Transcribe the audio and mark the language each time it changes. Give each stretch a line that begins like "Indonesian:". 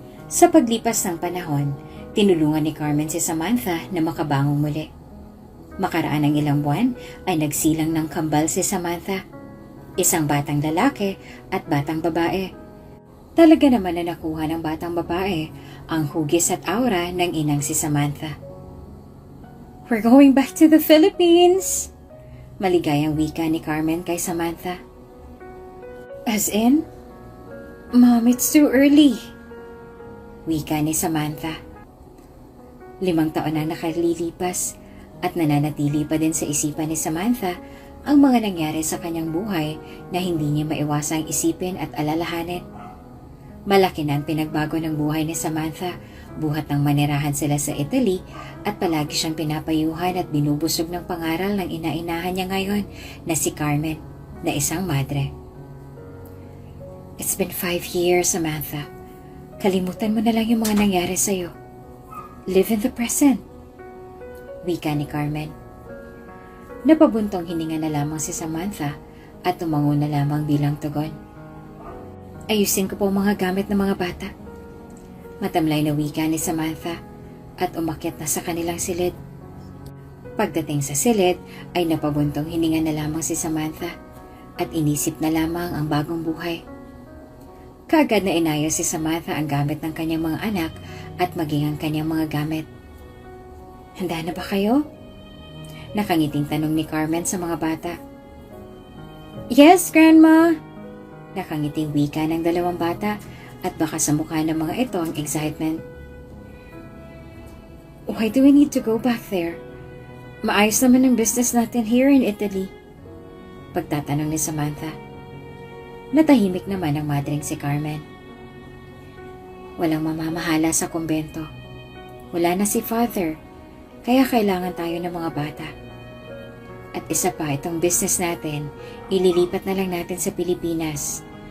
Filipino: Sa paglipas ng panahon, tinulungan ni Carmen si Samantha na makabangon muli. Makaraan ng ilang buwan ay nagsilang ng kambal si Samantha. Isang batang lalaki at batang babae. Talaga naman na nakuha ng batang babae ang hugis at aura ng inang si Samantha.
English: We're going back to the Philippines!
Filipino: Maligayang wika ni Carmen kay Samantha. As in?
English: Mom, it's too early.
Filipino: Wika ni
English: Samantha.
Filipino: 5 taon na nakalilipas at nananatili pa din sa isipan ni Samantha ang mga nangyari sa kanyang buhay na hindi niya maiwasang isipin at alalahanin. Malaki na ang pinagbago ng buhay ni Samantha, buhat ng manirahan sila sa Italy at palagi siyang pinapayuhan at binubusog ng pangaral ng ina-inahan niya ngayon na si Carmen, na isang madre.
English: It's been 5 years, Samantha.
Filipino: Kalimutan mo na lang yung mga nangyari sa'yo.
English: Live in the present.
Filipino: Wika ni Carmen. Napabuntong hininga na lamang si Samantha at tumango na lamang bilang tugon. Ayusin ko po mga gamit ng mga bata. Matamlay na wika ni Samantha at umakyat na sa kanilang silid. Pagdating sa silid ay napabuntong hininga na lamang si Samantha at inisip na lamang ang bagong buhay. Kaagad na inayos si Samantha ang gamit ng kanyang mga anak at maging ang kanyang mga gamit. Handa na ba kayo? Nakangiting tanong ni Carmen sa mga bata.
English: Yes, Grandma!
Filipino: Nakangiting wika ng dalawang bata at baka sa mukha ng mga ito ang excitement.
English: Why do we need to go back there?
Filipino: Maayos naman ang business natin
English: here in Italy.
Filipino: Pagtatanong ni Samantha. Natahimik naman ang madreng si Carmen. Walang mamamahala sa kumbento. Wala na si Father, kaya kailangan tayo ng mga bata. At isa pa, itong business natin, ililipat na lang natin sa Pilipinas.